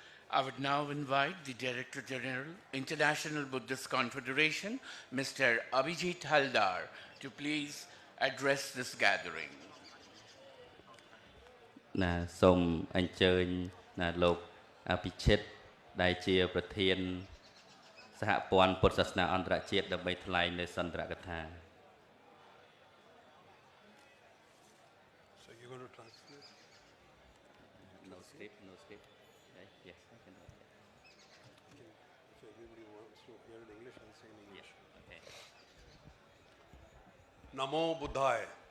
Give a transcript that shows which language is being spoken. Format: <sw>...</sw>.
<en>I would now invite the Director General, International Buddhist Confederation, Mr. Abhijit Haldar, to please address this gathering.</en> <km>ណាសូមអញ្ជើញណាលោកអភិជិតដែលជាប្រធានសហព័ន្ធពុទ្ធសាសនាអន្តរជាតិដើម្បីថ្លែងនៅសន្ទរកថា</km> <en>So you're going to translate? No script yes I can do that. Okay. So everybody wants to hear in English and say in English. Yes. Okay.</en> <pi>Namo Buddhaya.</pi>